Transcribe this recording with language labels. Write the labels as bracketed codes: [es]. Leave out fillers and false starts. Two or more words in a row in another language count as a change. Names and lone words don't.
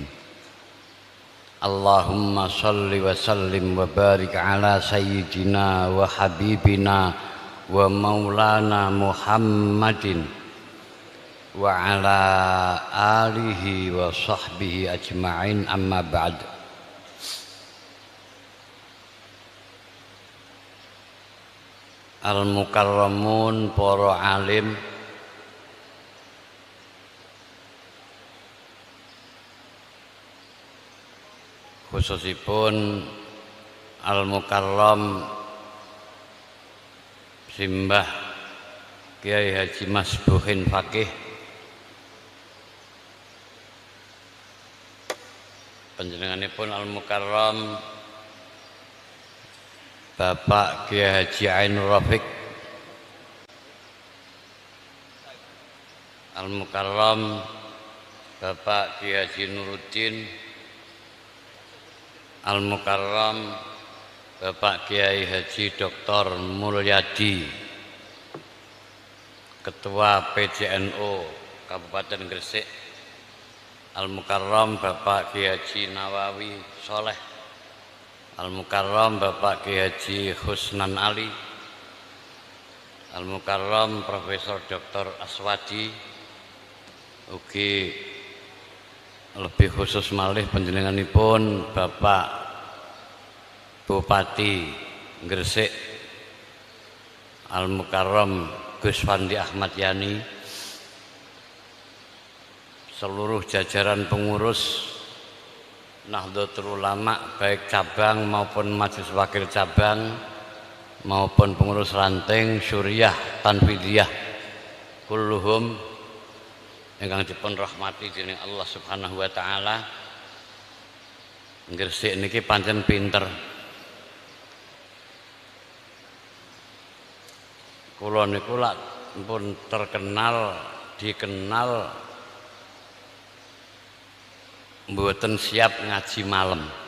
[ar] اللهم صل وسلم وبارك على سيدنا وحبيبنا ومولانا محمد وعلى آله وصحبه أجمعين، أما بعد. [jv] Al-mukarramun, para alim, khususipun Al-Mukarram Simbah Kiai Haji Masbuhin Fakih, panjenenganipun Al-Mukarram Bapak Kiai Haji Ainur Rafiq, Al-Mukarram Bapak Kiai Haji Nuruddin, Al-Mukarram Bapak Kiai Haji Dr. Mulyadi, Ketua PJNU Kabupaten Gresik, Al-Mukarram Bapak Kiai Haji Nawawi Soleh, Al-Mukarram Bapak Kiai Haji Husnan Ali, Al-Mukarram Profesor Dr. Aswadi, ugi lebih khusus malih panjenenganipun Bapak Bupati Gresik [id] Al-Mukarram Gus Fandi Ahmad Yani, seluruh jajaran pengurus Nahdlatul Ulama baik cabang maupun majelis wakil cabang maupun pengurus ranting Syuriah Tanfidiyah kulluhum [jv] ingkang dipun rahmati dening [id] Allah [ar] سبحانه وتعالى. [jv] Gresik niki pancen pinter. Kula niku lak pun dikenal mboten siap ngaji malam.